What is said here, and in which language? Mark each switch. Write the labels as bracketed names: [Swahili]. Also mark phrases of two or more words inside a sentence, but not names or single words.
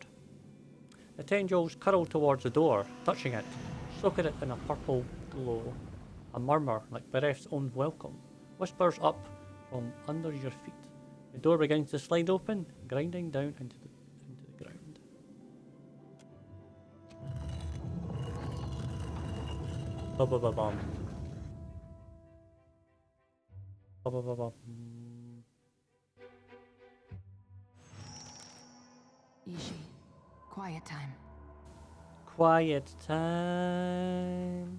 [English] The tendrils curl towards the door, touching it, soaking it in a purple glow. A murmur, like Bereth's own welcome, whispers up from under your feet. The door begins to slide open, grinding down into the ground. Ba-ba-ba-bum. Ba-ba-ba-bum. Yseyr, quiet time. Quiet time.